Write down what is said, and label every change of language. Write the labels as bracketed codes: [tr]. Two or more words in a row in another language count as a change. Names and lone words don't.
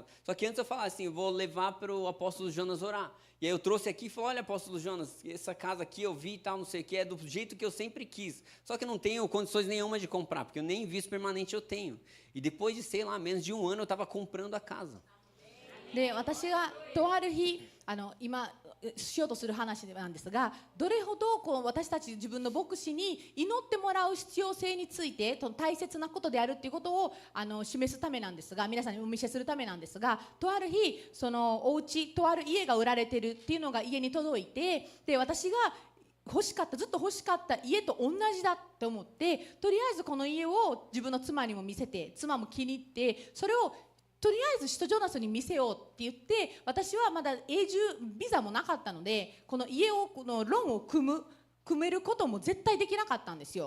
[pt] Só que antes eu falava assim: eu vou levar para o apóstolo Jonas orar. E aí eu trouxe aqui e falei: olha, apóstolo Jonas, essa casa aqui eu vi e tal, não sei o que, é do jeito que eu sempre quis. Só que eu não tenho condições nenhuma de comprar, porque eu nem visto permanente eu tenho. E depois de, sei lá, menos de um ano eu estava comprando a casa. [ja] で私がとある日今しようとする話なんですが、どれほどこう私たち自分の牧師に祈ってもらう必要性について大切なことであるということを示すためなんですが、皆さんにお見せするためなんですが、とある日そのお家とある家が売られてるっていうのが家に届いて、で私が欲しかったずっと欲しかった家と同じだって思って、とりあえずこの家を自分の妻にも見せて、妻も気に入って、それをとりあえず使徒ジョナスに見せようって言って、私はまだ永住ビザもなかったので、この家をこのローンを組めることも絶対できなかったんですよ。